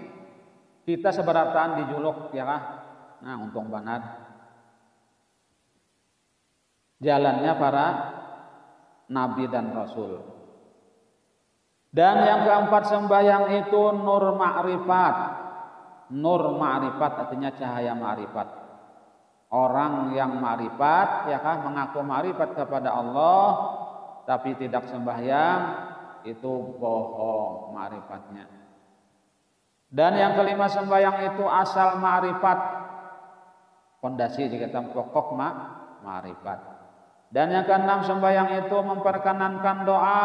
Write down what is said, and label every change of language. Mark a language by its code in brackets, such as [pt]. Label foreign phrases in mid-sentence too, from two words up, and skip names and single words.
[id] Kita seberataan dijuluk ya kah. Nah untung banget jalannya para nabi dan rasul. Dan yang keempat, sembahyang itu nur ma'rifat. Nur ma'rifat artinya cahaya ma'rifat. Orang yang ma'rifat ya kah, mengaku ma'rifat kepada Allah tapi tidak sembahyang, itu bohong ma'rifatnya. Dan yang kelima, sembahyang itu asal ma'rifat, fondasi jika pokok ma'rifat. Dan yang keenam, sembahyang itu memperkenankan doa.